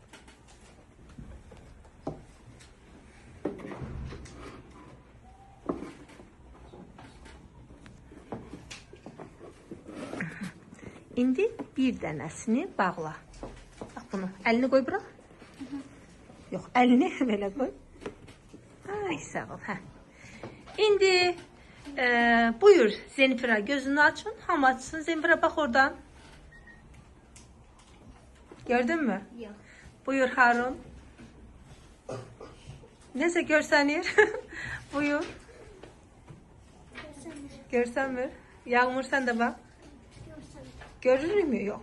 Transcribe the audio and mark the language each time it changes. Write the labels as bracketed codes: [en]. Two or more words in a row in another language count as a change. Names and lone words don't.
[az] İndi bir dənəsini bağla. Bax bunu, əlini qoy bura. Yox, əlini belə qoy. Ay, sağ ol. Hə. İndi buyur Zenfira, gözünü açın. Hamı açsın. Zenfira bax oradan. Gördün mü? Yok. Buyur Harun. Neyse görsənir. Buyur. Görsənmir. [tr] Yağmur sen de bak. Görür mü? Yok.